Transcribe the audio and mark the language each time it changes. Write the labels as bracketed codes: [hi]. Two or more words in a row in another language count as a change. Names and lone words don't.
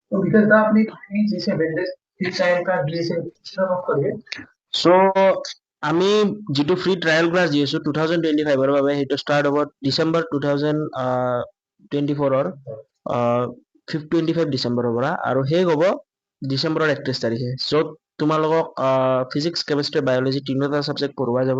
[hi] तो विकास दा आपने जी [en] 7 days free trial [hi] का दिए करिए। [as] সো আমি যেটো [en] free trial class [as] দি আছো 2025 বাবে সেইটো ষ্টাৰ্ট হ'ব ডিচেম্বৰ 2024 25 ডিচেম্বৰৰ পৰা আৰু শেষ হ'ব ডিচেম্বৰৰ 31 তাৰিখে। য'ত তোমালোকক [en] physics chemistry biology [as] তিনিটা ছাবজেক্ট পঢ়োৱা যাব।